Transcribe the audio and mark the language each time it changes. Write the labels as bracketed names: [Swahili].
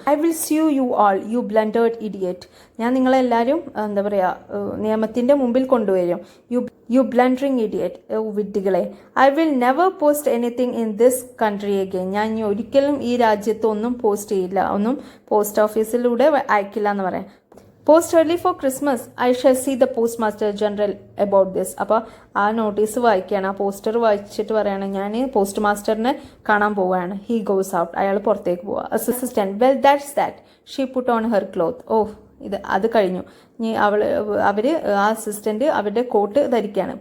[English] I will sue you all, you blundered idiot. [Malayalam] ഞാൻ നിങ്ങളെല്ലാവരും എന്താ പറയുക, നിയമത്തിൻ്റെ മുമ്പിൽ കൊണ്ടുവരും. [English] You blundering idiot, വിഡ്ഢികളെ. I will never post anything in this country again. [Malayalam] ഞാൻ ഇനി ഒരിക്കലും ഈ രാജ്യത്ത് ഒന്നും പോസ്റ്റ് ചെയ്യില്ല, ഒന്നും പോസ്റ്റ് ഓഫീസിലൂടെ അയക്കില്ല എന്ന് പറയാം. [English] Post early for Christmas. I shall see the postmaster general about this. [Malayalam] അപ്പോൾ ആ നോട്ടീസ് വായിക്കുകയാണ്, ആ പോസ്റ്റർ വായിച്ചിട്ട് പറയാണ്, ഞാൻ പോസ്റ്റ് മാസ്റ്ററിനെ കാണാൻ പോവുകയാണ്. [English] he goes out, [Malayalam] അയാൾ പുറത്തേക്ക് പോവുക. [English] Assistant, well that's that. She put on her cloth. [Malayalam] അത് കഴിഞ്ഞു. ഇനി അവർ ആ അസിസ്റ്റന്റ് അവരുടെ കോട്ട് ധരിക്കുകയാണ്.